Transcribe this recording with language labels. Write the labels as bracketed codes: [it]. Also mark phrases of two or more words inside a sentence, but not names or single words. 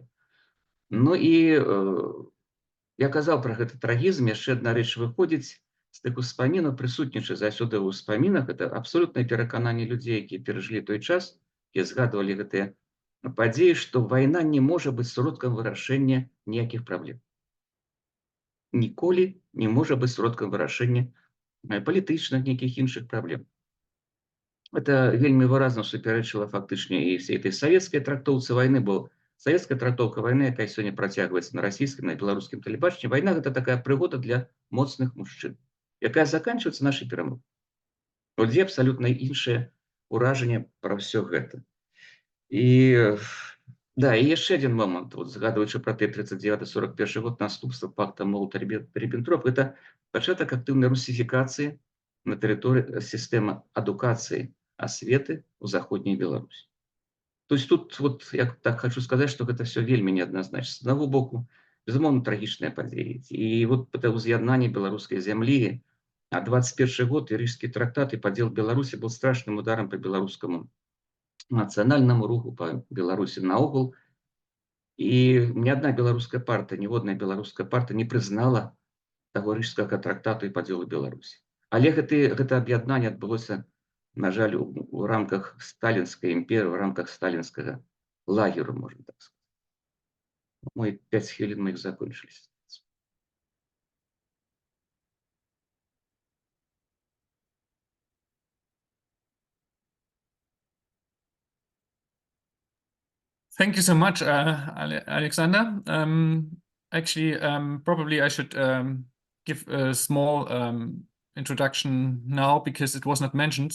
[be] Ну і я казаў пра гэты трагізм, яшчэ адна рэч выходзіць з тых успамінаў, прысутнічае заўсёды ў успамінах, это абсалютнае перакананне людзей, якія перажылі той час, якія згадвалі гэтыя падзеі, што вайна не можа быць сродкам вырашэння ніякіх праблем. Ніколі не можа быць сродкам вырашэння палітычных, нейкіх іншых праблем. Это вельмі выразна супярэчыла фактычна і [ru] всей этой [be] савецкай трактоўцы вайны, бо савецкая трактоўка вайны, якая сёння працягваецца на расійскім, на беларускім тэлебачанні, вайна гэта такая прыгода для моцных мужчын, якая заканчваецца нашай перамогай. От дзе абсалютна іншае ўражанне пра ўсё гэта. І яшчэ адзін момант, згадваючы пра той 39-41 год, наступства пакта Молатава-Рыбэнтропа, гэта пачатак актыўнай русіфікацыі на тэрыторыі сістэмы адукацыі асветы ў заходняй Беларусі. [ru] То есть [be] тут, я так хочу сказаць, што гэта все вельмі неадназначна. З аднаго боку, безумоўна, трагічныя падзеі. І гэта ўз'яднанне беларускай зямлі А 21 год, [ru] Рижский трактат и подел Беларуси был страшным ударом по белорусскому национальному руху, по Беларуси наогул. И ни одна белорусская партия, ніводная белорусская партия не признала того Рижского трактату и подела Беларуси. [be] Але гэта аб'яднанне адбылося, на жаль, у рамках сталінскай імперии, в рамках сталінскага лагеру, [ru] можно так сказать. Мои 5 хвилин моих закончились. [en] Thank you so much, Alexander. Probably I should give a small introduction now because it was not mentioned.